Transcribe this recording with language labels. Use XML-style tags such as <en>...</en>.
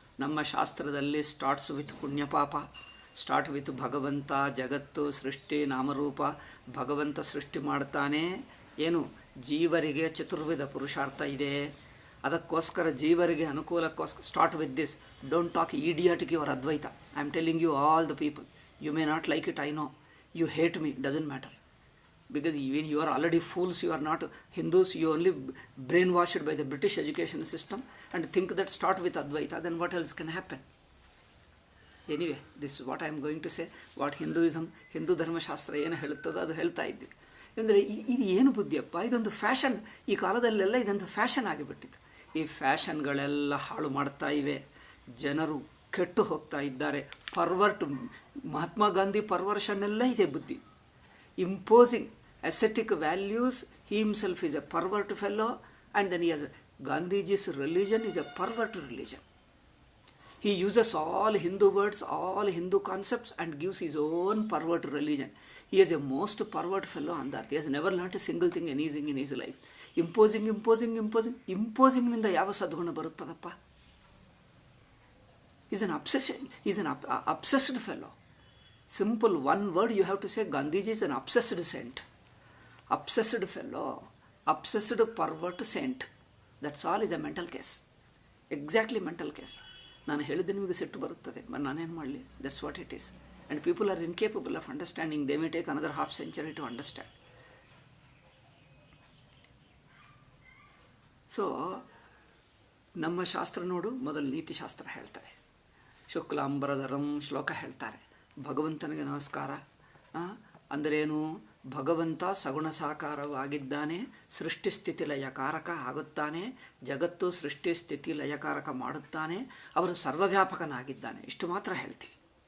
<kn>ನಮ್ಮ ಶಾಸ್ತ್ರದಲ್ಲಿ</kn> <en>starts with</en> <kn>ಪುಣ್ಯಪಾಪ, start with ಭಗವಂತ, ಜಗತ್ತು, ಸೃಷ್ಟಿ, ನಾಮರೂಪ. ಭಗವಂತ ಸೃಷ್ಟಿ ಮಾಡ್ತಾನೆ. ಏನು? ಜೀವರಿಗೆ ಚತುರ್ವಿಧ ಪುರುಷಾರ್ಥ ಇದೆ. ಅದಕ್ಕೋಸ್ಕರ ಜೀವರಿಗೆ ಅನುಕೂಲಕ್ಕೋಸ್ಕರ</kn> <en>Start with this. Don't talk idiotic your Advaita. I am telling you all the people. You may not like it, I know. You hate me, doesn't matter. Because even you are already fools, you are not Hindus, you only brainwashed by the British education system and think that start with Advaita, then what else can happen? Anyway, this is what I am going to say. What Hinduism,</en> <kn>Hindu ಧರ್ಮಶಾಸ್ತ್ರ ಏನು ಹೇಳುತ್ತದೋ ಅದು ಹೇಳ್ತಾ ಇದ್ವಿ. ಅಂದರೆ ಇದು ಏನು ಬುದ್ಧಿಯಪ್ಪ? ಇದೊಂದು fashion. ಈ ಕಾಲದಲ್ಲೆಲ್ಲ ಇದೊಂದು ಫ್ಯಾಷನ್ ಆಗಿಬಿಟ್ಟಿತ್ತು. ಈ ಫ್ಯಾಷನ್ಗಳೆಲ್ಲ ಹಾಳು ಮಾಡ್ತಾ ಇವೆ. ಜನರು ಕೆಟ್ಟು ಹೋಗ್ತಾ ಇದ್ದಾರೆ. ಮಹಾತ್ಮ ಗಾಂಧಿ ಪರ್ವರ್ಷನ್ನೆಲ್ಲ ಇದೆ ಬುದ್ಧಿ.</kn> <en>Imposing ascetic values. He himself is a pervert fellow, and then he has Gandhiji's religion is a pervert religion. He uses all Hindu words, all Hindu concepts, and gives his own pervert religion. He is a most pervert fellow on earth. He has never learnt a single thing, anything in his life. Imposing</en> <kn>ನಿಂದ ಯಾವ ಸದ್ಗುಣ ಬರುತ್ತದಪ್ಪ?</kn> <en>He's an obsessed fellow. Simple one word you have to say, Gandhiji is an obsessed saint. Obsessed fellow, obsessed pervert saint. That's all is a mental case. Exactly mental case.</en> <kn>ನಾನು ಹೇಳಿದ್ದೆ ನಿಮಗೆ ಸಿಟ್ಟು ಬರುತ್ತದೆ, ನಾನೇನು ಮಾಡಲಿ?</kn> <en>That's what it is. And people are incapable of understanding. They may take another half century to understand.</en> <kn>So ನಮ್ಮ ಶಾಸ್ತ್ರ ನೋಡು, ಮೊದಲು ನೀತಿಶಾಸ್ತ್ರ ಹೇಳ್ತಾರೆ. ಶುಕ್ಲಾಂಬರಧರಂ ಶ್ಲೋಕ ಹೇಳ್ತಾರೆ. ಭಗವಂತನಿಗೆ ನಮಸ್ಕಾರ ಅಂದರೇನು? ಭಗವಂತ ಸಗುಣ ಸಾಕಾರವಾಗಿದ್ದಾನೆ, ಸೃಷ್ಟಿ ಸ್ಥಿತಿ ಲಯಕಾರಕ ಆಗುತ್ತಾನೆ, ಜಗತ್ತು ಸೃಷ್ಟಿ ಸ್ಥಿತಿ ಲಯಕಾರಕ ಮಾಡುತ್ತಾನೆ, ಅವರು ಸರ್ವವ್ಯಾಪಕನಾಗಿದ್ದಾನೆ. ಇಷ್ಟು ಮಾತ್ರ ಹೇಳ್ತೀವಿ.</kn>